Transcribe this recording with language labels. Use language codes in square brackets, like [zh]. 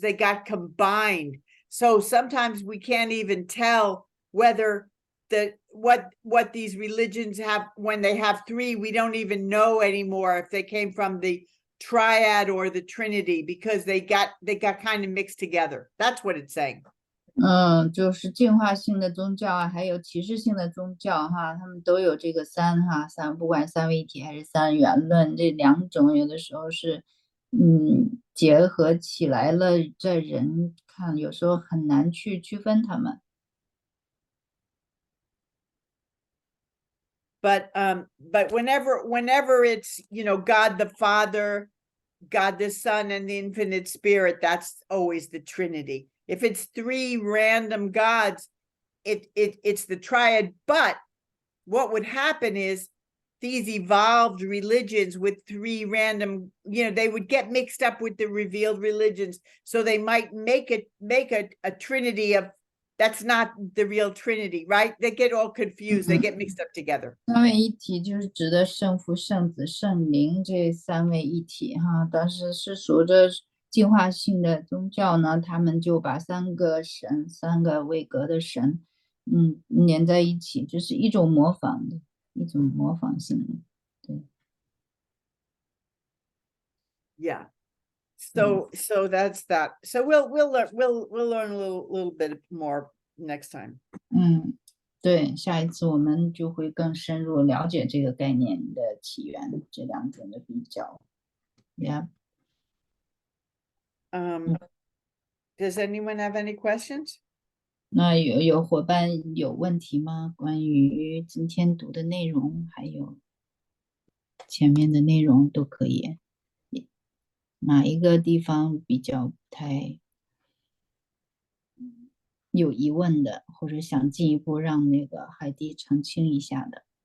[en] They got combined. So sometimes we can't even tell whether what these religions have when they have 3. We don't even know anymore if they came from the triad or the trinity because they got kind of mixed together. That's what it's saying. [zh] 就是进化性的宗教啊，还有启示性的宗教哈，他们都有这个三，不管三位一体还是三元论，这两种有的时候是结合起来了，在人看有时候很难去区分它们。 [en] But whenever it's, God the Father, God the Son, and the Infinite Spirit, that's always the Trinity. If it's three random gods, it's the triad. But what would happen is these evolved religions with three random, they would get mixed up with the revealed religions. So they might make a trinity of, that's not the real Trinity, right? They get all confused. They get mixed up together. [zh] 三位一体就是指的圣父、圣子、圣灵这三位一体哈，但是是属着进化性的宗教呢，他们就把三个神、三个位格的神，连在一起，就是一种模仿性的，对。 [en] Yeah. So that's that. So we'll learn a little bit more next time. [zh] 对，下一次我们就会更深入了解这个概念的起源，这两种的比较。 [en] Yeah. Does anyone have any questions? [zh] 那有伙伴有问题吗？关于今天读的内容，还有前面的内容都可以。哪一个地方比较不太有疑问的，或者想进一步让那个海蒂澄清一下的？